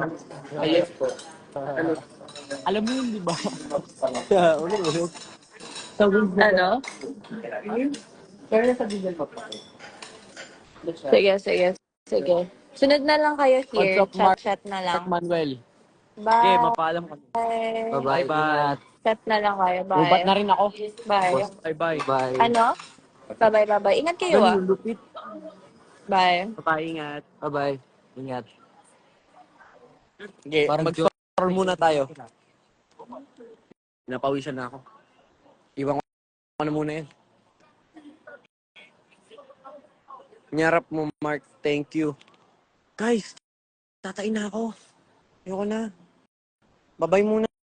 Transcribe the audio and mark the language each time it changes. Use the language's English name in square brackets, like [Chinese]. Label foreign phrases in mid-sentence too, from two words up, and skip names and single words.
[Filipino] Alam mo yun, di ba? Ulit. Ano? Sige. Sunod na lang kayo [English] What's here. up, Mark [Filipino] Chat-chat na lang. Manuel? Okay, Bye. mapaalam ka. Bye-bye. Ingat. Chat na lang kayo. Ubat Bye. na rin ako. Bye. Bye-bye. Bye. Ano? Bye-bye, bye-bye. Ingat kayo Ganun ah. yung lupit. Bye. Bye-bye, ingat. Bye-bye. Ingat. Okay, Parang mag-stroll muna tayo. Napawisan na ako. Iwan ko na muna yan. Nyarap mo, [English] Mark. Thank you. [Filipino] Guys, tatain na ako. Ayoko na. Bye-bye muna.